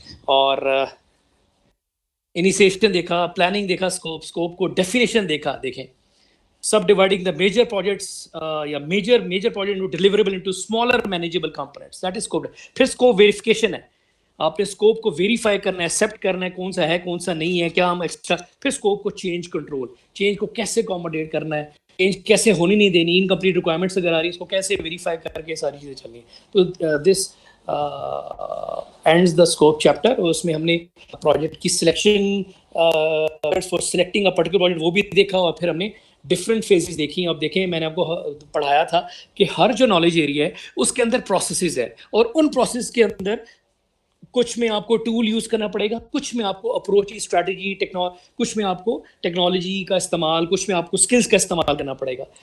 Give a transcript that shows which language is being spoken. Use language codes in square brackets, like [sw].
[ur] اور انیشیشن دیکھا، پلاننگ دیکھا، اسکوپ کو ڈیفینیشن دیکھیں، [en] Subdividing the major projects یا major project into deliverable into smaller manageable components, that is scope. [ur] پھر اسکوپ ویریفیکیشن ہے، آپ نے اسکوپ کو ویریفائی کرنا ہے، ایکسیپٹ کرنا ہے کون سا ہے کون سا نہیں ہے، کیا ہم ایکسٹرا. پھر اسکوپ کو چینج کنٹرول، چینج کو کیسے اکوموڈیٹ کرنا ہے، چینج کیسے ہونی نہیں دینی، انکمپلیٹ ریکوائرمنٹس اگر آ رہی ہے اس کو کیسے ویریفائی کر کے ساری چیزیں چلنی ہیں. [en] تو this ends the scope chapter. [ur] اور اس میں ہم نے پروجیکٹ کی selection [en] for selecting a particular project [ur] وہ بھی دیکھا، اور پھر ہم نے ڈفرینٹ فیزز دیکھی. اب دیکھیں میں نے آپ کو پڑھایا تھا کہ ہر جو نالج ایریا ہے اس کے اندر پروسیسز ہے، اور ان پروسیس کے اندر کچھ میں آپ کو ٹول یوز کرنا پڑے گا، کچھ میں آپ کو اپروچ اسٹریٹجی کچھ میں آپ کو ٹیکنالوجی کا استعمال، کچھ میں آپ کو اسکلز کا استعمال کرنا پڑے گا.